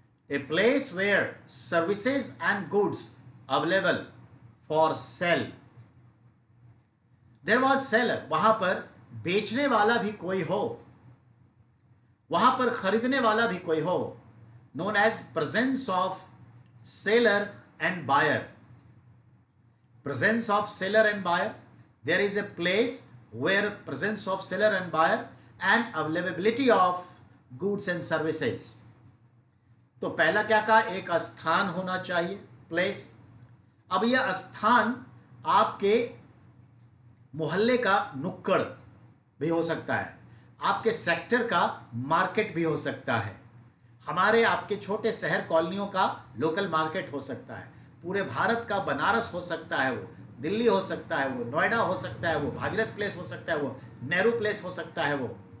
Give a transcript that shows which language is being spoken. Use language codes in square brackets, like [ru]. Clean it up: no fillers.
[en] A place where services and goods available for sale. There was seller, [hi] वहां पर बेचने वाला भी कोई हो, वहां पर खरीदने वाला भी कोई हो, [en] known as presence of seller and buyer. Presence of seller and buyer. There is a place where presence of seller and buyer and availability of goods and services. [hi] तो पहला क्या कहा? एक स्थान होना चाहिए, प्लेस। अब यह स्थान आपके मोहल्ले का नुक्कड़ भी हो सकता है, आपके सेक्टर का मार्केट भी हो सकता है, हमारे आपके छोटे शहर कॉलोनियों का लोकल मार्केट हो सकता है, पूरे भारत का बनारस हो सकता है, वो दिल्ली हो सकता है, वो नोएडा हो सकता है, वो भागीरथ प्लेस हो सकता है, वो नेहरू प्लेस हो सकता है, वो